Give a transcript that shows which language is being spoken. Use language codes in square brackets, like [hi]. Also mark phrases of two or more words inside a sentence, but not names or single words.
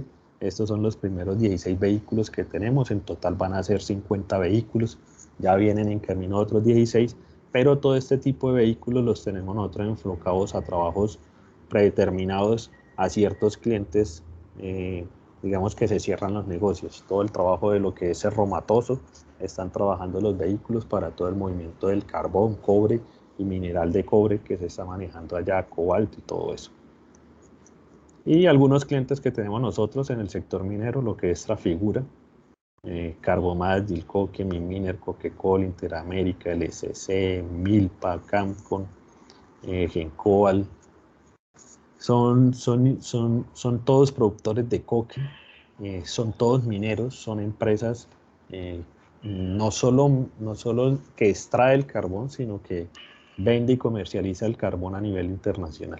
[es] Estos son los primeros 16 vehículos que tenemos, en total van a ser 50 vehículos, ya vienen en camino otros 16, pero todo este tipo de vehículos los tenemos nosotros enfocados a trabajos predeterminados a ciertos clientes, digamos que se cierran los negocios. Todo el trabajo de lo que es Cerro Matoso, están trabajando los vehículos para todo el movimiento del carbón, cobre y mineral de cobre que se está manejando allá, cobalto y todo eso. Y algunos clientes que tenemos nosotros en el sector minero, lo que es Trafigura, Carbomás, Dilcoque, Minminer, Coquecol, Interamérica, LSC, Milpa, Camcon, Gencoal, son todos productores de coque, son todos mineros, son empresas no solo que extrae el carbón, sino que vende y comercializa el carbón a nivel internacional.